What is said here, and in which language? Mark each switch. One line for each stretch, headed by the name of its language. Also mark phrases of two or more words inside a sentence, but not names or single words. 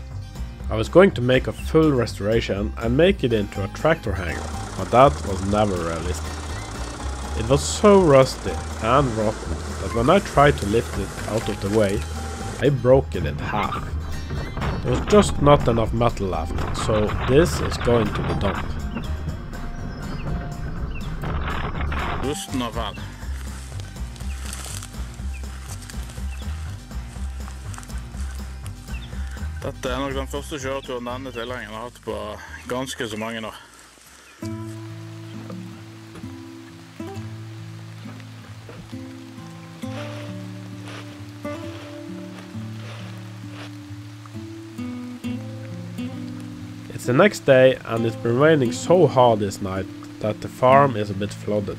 English: I was going to make a full restoration and make it into a tractor hangar, but that was never realistic. It was so rusty and rotten that when I tried to lift it out of the way, I broke it in half. There was just not enough metal left, so this is going to the dump.
Norwegian: Rusten avfall. Dette er nok den første kjøreturen denne tilhengeren har hatt på ganske så mange år.
English: It's the next day and it's been raining so hard this night that the farm is a bit flooded.